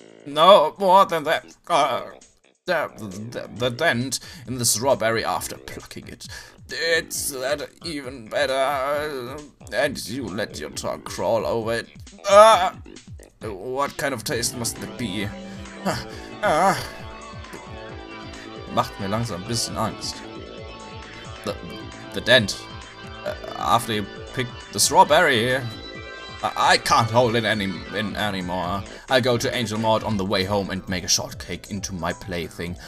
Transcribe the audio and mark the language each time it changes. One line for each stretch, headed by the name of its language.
English: No, more than that. The dent in the strawberry after plucking it. It's that even better. And you let your tongue crawl over it. What kind of taste must it be?
German: Macht mir langsam ein bisschen Angst.
English: The dent. After you pick the strawberry, I can't hold it anymore. I'll go to Angel Mort on the way home and make a shortcake into my plaything.